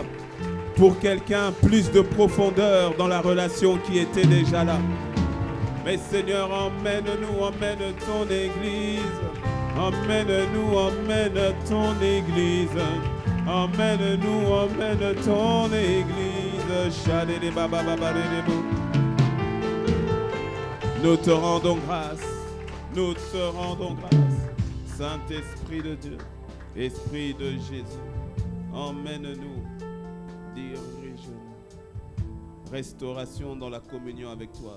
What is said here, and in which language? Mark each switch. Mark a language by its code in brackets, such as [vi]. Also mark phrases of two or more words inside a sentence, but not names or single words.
[fr] Pour quelqu'un, plus de profondeur dans la relation qui était déjà là. Mais Seigneur, emmène-nous, emmène ton Église. Emmène-nous, emmène ton Église. Emmène-nous, emmène ton Église. Chadele baba baba lelebo. Nous te rendons grâce. Nous te rendons grâce. Saint-Esprit de Dieu, Esprit de Jésus, emmène-nous, dirige-nous. Restauration dans la communion avec toi.